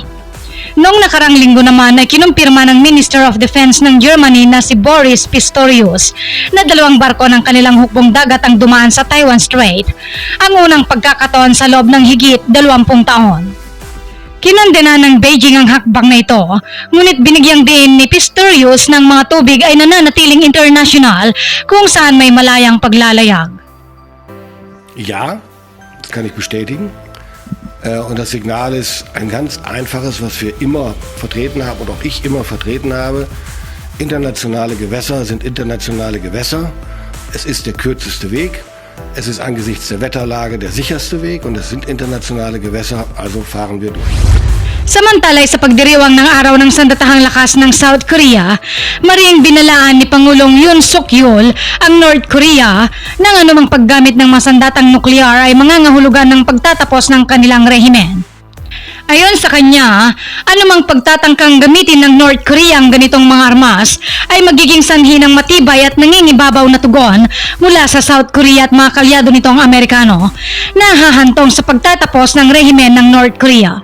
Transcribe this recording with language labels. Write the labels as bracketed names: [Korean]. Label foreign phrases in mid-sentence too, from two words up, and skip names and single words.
[Filipino] Noong nakarang linggo naman ay kinumpirma ng [English] Minister of Defense [Filipino] ng Germany na si Boris Pistorius na 2 barko ng kanilang hukbong dagat ang dumaan sa Taiwan Strait, ang unang pagkakataon sa loob ng higit 20 taon. Kinondena ng Beijing ang hakbang na ito, ngunit binigyang din ni Pistorius ng mga tubig ay nananatiling international kung saan may malayang paglalayag. [German] Ja, das kann ich bestätigen. Und das Signal ist ein ganz einfaches, was wir immer vertreten haben und auch ich immer vertreten habe. Internationale Gewässer sind internationale Gewässer. Es ist der kürzeste Weg. Es ist angesichts der Wetterlage der sicherste Weg und es sind internationale Gewässer, also fahren wir durch. [Filipino] Samantala sa pagdiriwang ng araw ng sandatahang lakas ng South Korea, mariing binalaan ni Pangulong Yoon Suk Yeol ang North Korea ng anumang paggamit ng masandatang nuklear ay mangangahulugan ng pagtatapos ng kanilang rehimen. Ayon sa kanya, anumang pagtatangkang gamitin ng North Korea ang ganitong mga armas ay magiging sanhi ng matibay at nangingibabaw na tugon mula sa South Korea at mga kalyado nitong Amerikano na hahantong sa pagtatapos ng rehimen ng North Korea.